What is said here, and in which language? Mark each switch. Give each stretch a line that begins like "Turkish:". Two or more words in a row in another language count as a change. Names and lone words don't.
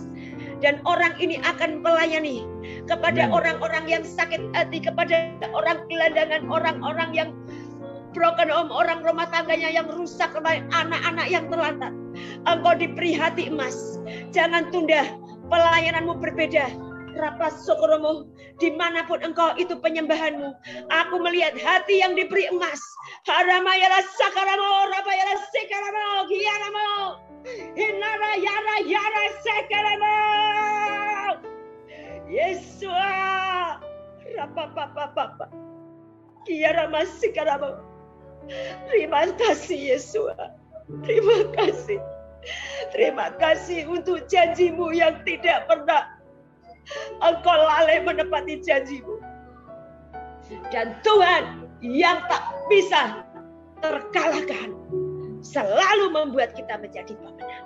Indonesian: Dan orang ini akan melayani kepada orang-orang yang sakit hati, kepada orang gelandangan, orang-orang yang
English: broken home,
Indonesian: orang rumah tangganya yang rusak, anak-anak yang terlantar. Engkau diberi hati emas. Jangan tunda, pelayananmu berbeda. Rapas sokoromu, dimanapun engkau itu penyembahanmu. Aku melihat hati yang diberi emas. Haramayara sakaramo, rapayara sekaramo, kiaramo. Hinara yara yara sekaramo. Yesua, rapapapapapa, kiarama sekaramo. Terima kasih Yesua. Terima kasih. Terima kasih untuk janjimu yang tidak pernah engkau lalai menepati janjimu. Dan Tuhan yang tak bisa terkalahkan selalu membuat kita menjadi pemenang.